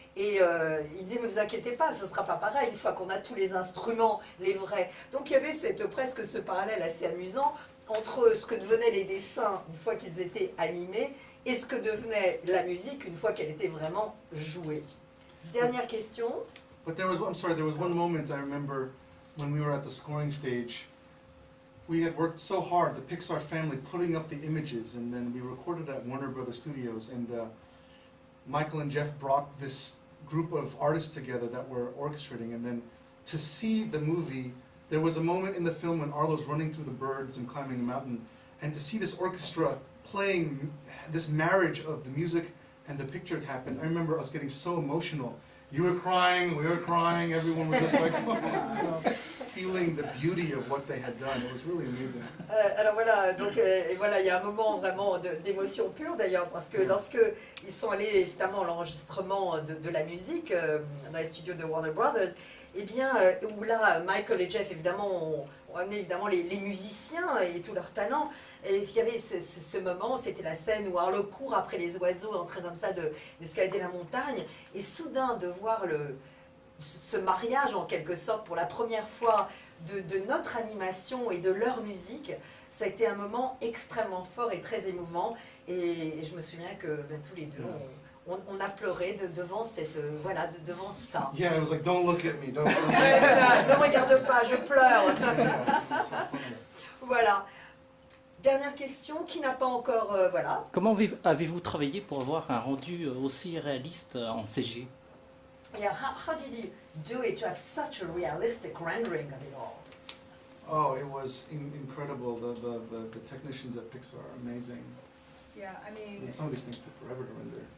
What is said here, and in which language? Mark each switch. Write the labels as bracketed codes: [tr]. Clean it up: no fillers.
[fr] Et il disait, mais vous inquiétez pas, ce ne sera pas pareil une fois qu'on a tous les instruments, les vrais. Donc il y avait presque ce parallèle assez amusant entre ce que devenaient les dessins une fois qu'ils étaient animés et ce que devenait la musique une fois qu'elle était vraiment jouée. Dernière question. [en] But there was one moment I remember when we were at the scoring stage. We had worked so hard, the Pixar family, putting up the images, and then we recorded at Warner Brothers Studios, and Michael and Jeff brought this group of artists together that were orchestrating, and then to see the movie, there was a moment in the film when Arlo's running through the birds and climbing a mountain, and to see this orchestra playing this marriage of the music and the picture happen, I remember us getting so emotional. You were crying, we were crying, everyone was just like, feeling the beauty of what they had done. It was really amazing. [fr] Alors voilà, donc voilà, il y a un moment vraiment d'émotion pure d'ailleurs, parce que lorsque ils sont allés évidemment à l'enregistrement de la musique dans les studios de Warner Brothers, eh bien où là Michael et Jeff évidemment ont amené évidemment les musiciens et tout leur talent. Et il y avait ce moment, c'était la scène où Arlo court après les oiseaux en train comme ça d'escalader la montagne, et soudain de voir ce mariage en quelque sorte pour la première fois de notre animation et de leur musique, ça a été un moment extrêmement fort et très émouvant, et je me souviens que tous les deux on a pleuré devant devant ça. [en] Yeah, it was like, don't look at me, don't look at me. [fr] Ne regarde pas, je pleure. Voilà. Dernière question, qui n'a pas encore... voilà. Comment avez-vous travaillé pour avoir un rendu aussi réaliste en CG? [en] Yeah, how did you do it to have such a realistic rendering of it all? Oh, it was incredible. The technicians at Pixar are amazing. Yeah, I mean, Some of these things took forever to render.